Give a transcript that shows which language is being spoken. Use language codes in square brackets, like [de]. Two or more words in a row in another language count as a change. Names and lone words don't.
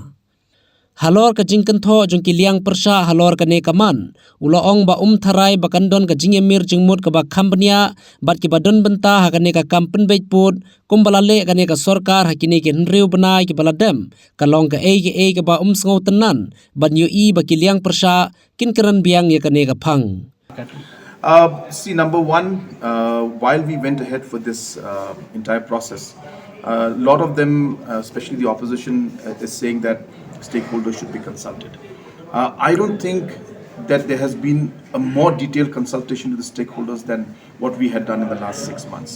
[kha] Halor ka jingkan tho jong kiliang persha halor ka ne kaman ulo ong ba tharai bakandon ka jinge mir jingmut ka ba companya bat ki badon benta ha ka ne ka Pynbeit put kumbalale ka ne ka sorkar hakini ki nriu banai ki baladem kalong ka e ka ba sngo tenan ban yu I ba kiliang persha kin keran biang ya ka ne ka phang. [en] See, number one, while we went ahead for this entire process, a lot of them, especially the opposition, is saying that stakeholders should be consulted. I don't think that there has been a more detailed consultation to the stakeholders than what we had done in the last 6 months.